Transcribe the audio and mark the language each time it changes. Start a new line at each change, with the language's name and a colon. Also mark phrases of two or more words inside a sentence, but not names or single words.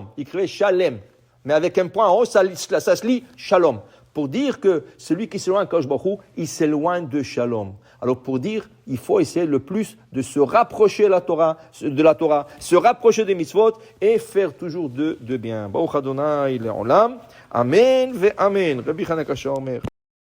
French: Il écrivait Shalem. Mais avec un point en haut, ça se lit Shalom. Pour dire que celui qui s'éloigne de Akadosh Baruch Hu, il s'éloigne de Shalom. Alors pour dire, il faut essayer le plus de se rapprocher de la Torah, se rapprocher des mitzvot et faire toujours de bien.
Hebrew: ברוך ה' לעולם אמן ואמן רבי חנוכה אומר.